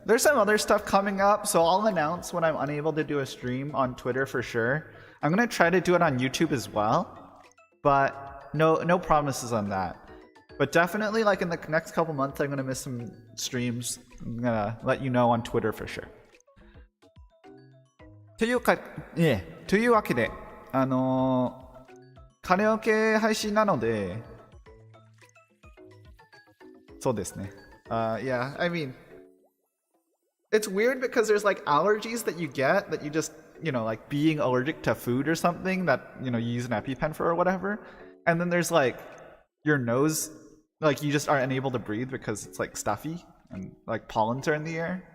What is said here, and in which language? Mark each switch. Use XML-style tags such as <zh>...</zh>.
<en>There's some other stuff coming up, so I'll announce when I'm unable to do a stream on Twitter for sure. I'm gonna try to do it on YouTube as well, but no promises on that. But definitely, like in the next couple months, I'm gonna miss some streams. I'm gonna let you know on Twitter for sure.</en> <ja>というわけで、カラオケ配信なので、そうですね。</ja> <en>Yeah, I mean, it's weird because there's like allergies that you get that you just, like being allergic to food or something that, you use an EpiPen for or whatever. And then there's like your nose, like you just are unable to breathe because it's like stuffy and like pollens are in the air.</en>